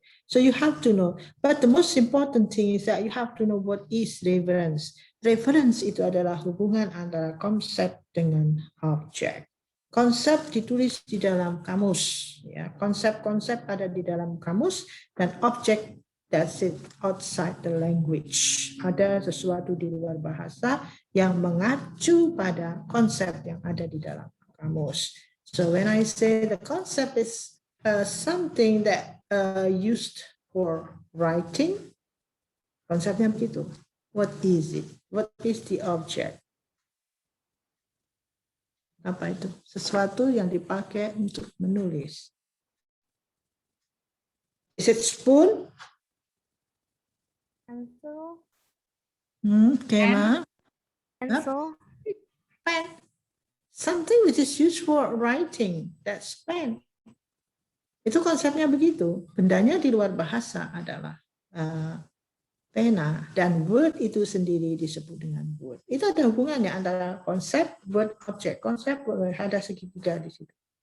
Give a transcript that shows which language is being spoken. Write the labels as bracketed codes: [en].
[en] So you have to know, but the most important thing is that you have to know what is reference. [id] Reference itu adalah hubungan antara konsep dengan objek. Konsep ditulis di dalam kamus, ya. Konsep-konsep ada di dalam kamus dan objek [en] that's it outside the language. [id] Ada sesuatu di luar bahasa yang mengacu pada konsep yang ada di dalam kamus. [en] So when I say the concept is something that used for writing, [id] konsepnya begitu. [en] What is it? What is the object? [id] Apa itu? Sesuatu yang dipakai untuk menulis. [en] Is it spoon? Pencil. Kema? Pencil. Pen. Something which is used for writing. That's pen. [id] Itu konsepnya begitu. Bendanya di luar bahasa adalah pena, dan word itu sendiri disebut dengan word. Itu ada hubungannya antara konsep, word, objek. Konsep ada segitiga di situ.